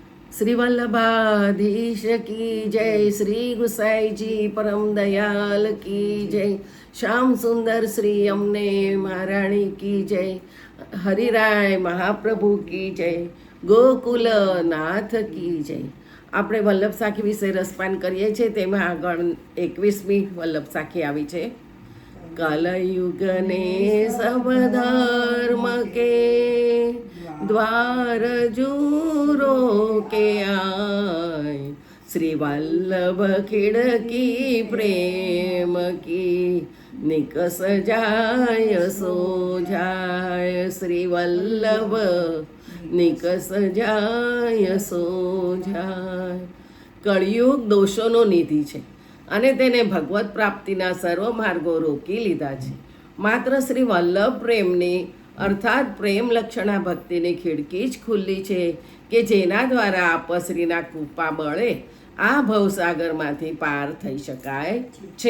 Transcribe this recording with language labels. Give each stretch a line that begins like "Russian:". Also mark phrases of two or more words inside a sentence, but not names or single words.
Hindi: श्री वल्लभाधीश की जय, श्री गुसाई जी परम दयाल की जय, श्याम सुंदर श्री अमने महाराणी की जय, हरिराय महाप्रभु की जय, गोकुल नाथ की जय.
Gujarati: આપણે વલ્લભ સાખી વિશે રસપાન કરીએ છીએ. તેમાં આગળ 21મી વલ્લભ સાખી આવી છે.
Hindi: कलयुग ने सब धर्म के द्वार जूरो के आय, श्री वल्लभ खिड़की प्रेम की निकस जाय सो जाय, श्री वल्लभ निकस जाय सो जाय.
Gujarati: કળિયુગ દોષોનો નિધિ છે અને તેને ભગવત પ્રાપ્તિના સર્વ માર્ગો રોકી લીધા છે. માત્ર શ્રી વલ્લભ પ્રેમની અર્થાત પ્રેમ લક્ષણા ભક્તિની ખિડકી જ ખુલ્લી છે કે જેના દ્વારા આપશ્રીના કૃપા બળે આ ભવસાગરમાંથી પાર થઈ શકાય છે.